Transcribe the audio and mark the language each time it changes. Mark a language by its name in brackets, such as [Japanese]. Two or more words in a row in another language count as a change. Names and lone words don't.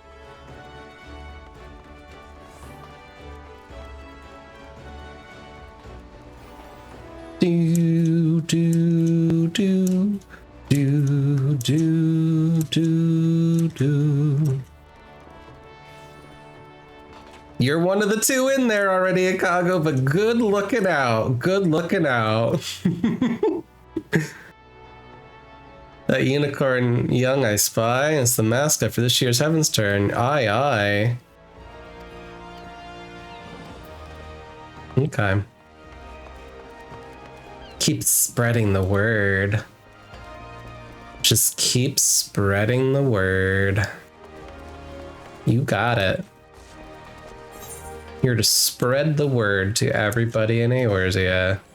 [English] Do do do do do do do. You're one of the 2 in there already, Chicago, but good looking out. Good looking out. That unicorn young I spy is the mascot for this year's Heavenstone. Aye, aye. Okay. Keep spreading the word. Just keep spreading the word. You got it. Here to spread the word to everybody in Eorzea.